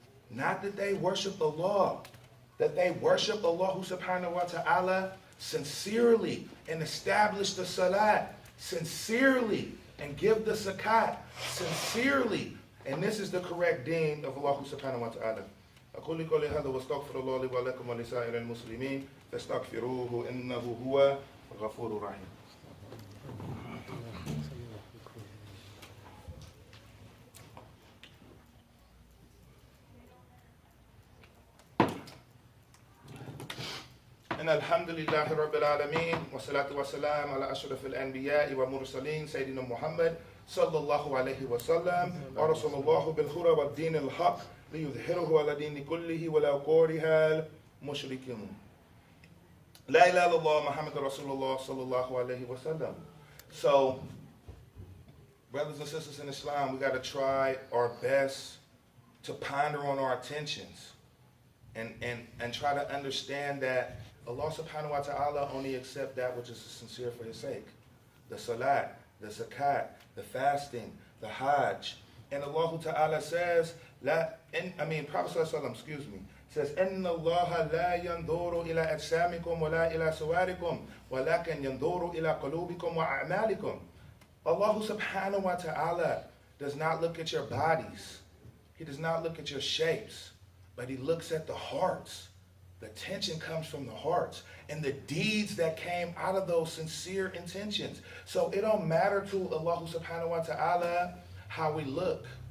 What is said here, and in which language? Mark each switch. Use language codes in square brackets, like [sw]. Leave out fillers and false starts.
[en] Not that they worship Allah, that they worship Allah Subhanahu wa Ta'ala sincerely and establish the salat sincerely and give the zakat sincerely. And this is the correct deen of Allah Subhanahu wa Ta'ala. [ar] أقول قولي هذا واستغفر الله لي ولكم ولسائر المسلمين فاستغفروه إنه هو الغفور الرحيم. إن الحمد لله رب العالمين والصلاة والسلام على أشرف الأنبياء والمرسلين سيدنا محمد صلى الله عليه وسلم ورسول الله بالهدى والدين الحق ليظهره على دين كله ولو كره المشركون. لا إله إلا الله محمد رسول الله صلى الله عليه وسلم. [en] So, brothers and sisters in Islam, we got to try our best to ponder on our intentions and try to understand that Allah Subhanahu wa Ta'ala only accepts that which is sincere for His sake. The salat, the zakat, the fasting, the hajj. And Allah Ta'ala says, Prophet Sallallahu says, [ar] إِنَّ اللَّهَ لَا يَنْظُرُ إِلَىٰ أَجْسَامِكُمْ وَلَا إِلَىٰ صُوَارِكُمْ وَلَكِنْ يَنْظُرُ إِلَىٰ قُلُوبِكُمْ وَأَعْمَالِكُمْ. [en] Allah Subhanahu wa Ta'ala does not look at your bodies. He does not look at your shapes, but He looks at the hearts. The tension comes from the hearts and the deeds that came out of those sincere intentions. So it don't matter to Allah Subhanahu wa Ta'ala how we look.